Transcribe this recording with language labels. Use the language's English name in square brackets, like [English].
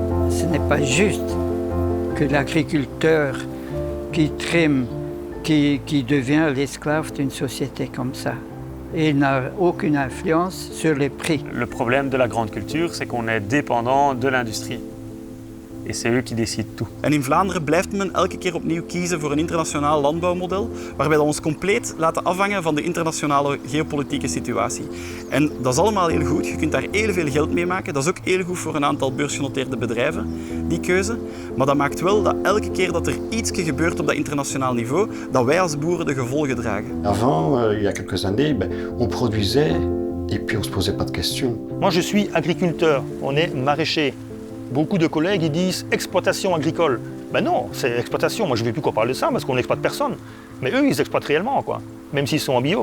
[French] Ce n'est pas juste que l'agriculteur qui trime, qui devient l'esclave d'une société comme ça. Et il n'a aucune influence sur les prix. Le problème de la grande culture, c'est qu'on est dépendant de l'industrie. Et c'est eux qui décident tout. [Dutch] En in Vlaanderen blijft men elke keer opnieuw kiezen voor een internationaal landbouwmodel, waarbij we ons compleet laten afhangen van de internationale geopolitieke situatie. En dat is allemaal heel goed, je kunt daar heel veel geld mee maken. Dat is ook heel goed voor een aantal beursgenoteerde bedrijven, die keuze. Maar dat maakt wel dat elke keer dat er iets gebeurt op dat internationaal niveau, dat wij als boeren de gevolgen dragen. [French] Avant, il y a quelques années, on produisait et puis on se posait pas de questions. Moi je suis agriculteur, on est maraîcher. Beaucoup de collègues ils disent exploitation agricole. Ben non, c'est exploitation. Moi je ne vais plus qu'on parle de ça parce qu'on n'exploite personne. Mais eux ils exploitent réellement, quoi. Même s'ils sont en bio.